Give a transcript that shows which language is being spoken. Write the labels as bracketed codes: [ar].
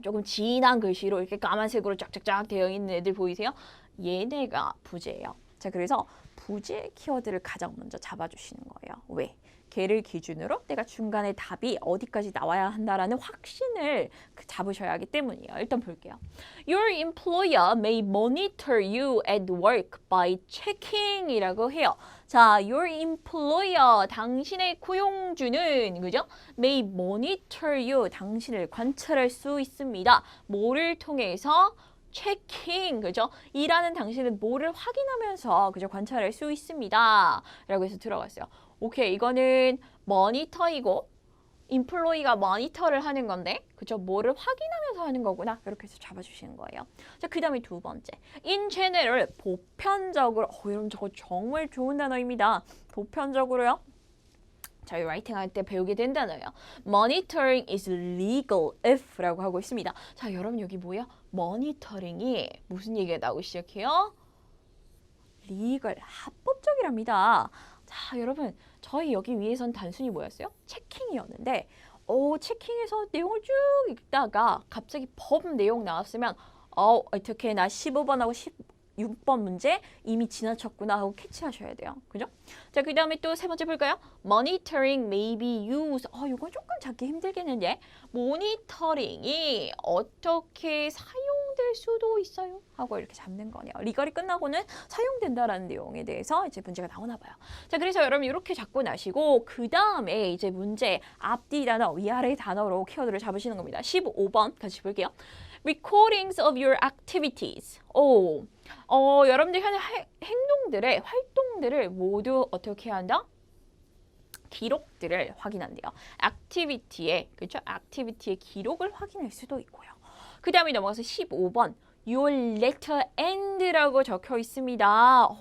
[ko] 조금 진한 글씨로 이렇게 까만색으로 쫙쫙쫙 되어 있는 애들 보이세요? 얘네가 부재예요. 자, 그래서 부재 키워드를 가장 먼저 잡아주시는 거예요. 왜? 걔를 기준으로 내가 중간에 답이 어디까지 나와야 한다라는 확신을 잡으셔야 하기 때문이에요. 일단 볼게요. [en] Your employer may monitor you at work by checking [ko] 이라고 해요. 자, [en] your employer, [ko] 당신의 고용주는, 그죠? [en] may monitor you, [ko] 당신을 관찰할 수 있습니다. 뭐를 통해서? 체킹, 그죠? 일하는 당신은 뭐를 확인하면서, 그죠? 관찰할 수 있습니다. 라고 해서 들어갔어요. 오케이, 이거는 모니터이고, 인플로이가 모니터를 하는 건데, 그죠? 뭐를 확인하면서 하는 거구나. 이렇게 해서 잡아주시는 거예요. 자, 그 다음에 두 번째. [en] In general, [ko] 보편적으로. 여러분 저거 정말 좋은 단어입니다. 보편적으로요. 저희 라이팅 할 때 배우게 된 단어예요. [en] Monitoring is legal if [ko] 라고 하고 있습니다. 자, 여러분 여기 뭐야? 모니터링이 무슨 얘기가 나오기 시작해요? legal, 합법적이랍니다. 자, 여러분 저희 여기 위에선 단순히 뭐였어요? 체킹이었는데 체킹에서 내용을 쭉 읽다가 갑자기 법 내용 나왔으면 어떻게 나 15번하고 6번 문제 이미 지나쳤구나 하고 캐치하셔야 돼요. 그죠? 자, 그 다음에 또 세 번째 볼까요? [en] Monitoring may be used. [ko] 이건 조금 찾기 힘들겠는데 모니터링이 어떻게 사용될 수도 있어요 하고 이렇게 잡는 거네요. 리걸이 끝나고는 사용된다라는 내용에 대해서 이제 문제가 나오나 봐요. 자, 그래서 여러분 이렇게 잡고 나시고 그 다음에 이제 문제 앞뒤 단어 위아래 단어로 키워드를 잡으시는 겁니다. 15번 같이 볼게요. [en] Recordings of your activities. [ko] 여러분들 하는 행동들의 활동들을 모두 어떻게 한다? 기록들을 확인한대요. 액티비티의 그렇죠? 액티비티의 기록을 확인할 수도 있고요. 그 다음에 넘어가서 15번 [en] Your letter end [ko] 라고 적혀 있습니다.